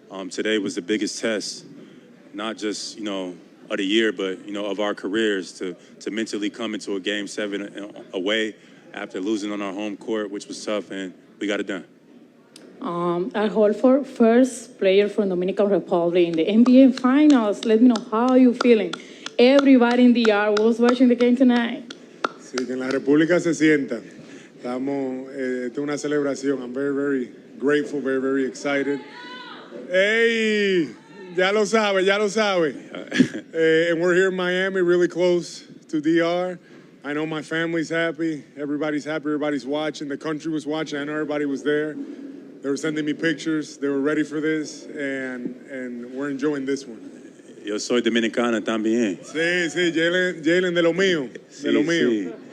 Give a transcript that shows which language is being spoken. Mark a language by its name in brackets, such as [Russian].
[English] Today was the biggest test, not just, of the year, but, of our careers to mentally come into a Game 7 away after losing on our home court, which was tough, and we got it done. Al Horford, first player from Dominican Republic in the NBA Finals. Let me know how you feeling. Everybody in the yard was watching the game tonight. [Spanish] Sí, que en la República se sienta. Estamos, esta es una celebración. [English] I'm very, very grateful, very, very excited. Hey, [Spanish] ya lo sabe, ya lo sabe. [English] And we're here in Miami, really close to DR. I know my family's happy. Everybody's happy. Everybody's watching. The country was watching. I know everybody was there. They were sending me pictures. They were ready for this, and we're enjoying this one. [Spanish] Yo soy dominicana también. Sí, sí, Jaylen de lo mío, de lo mío.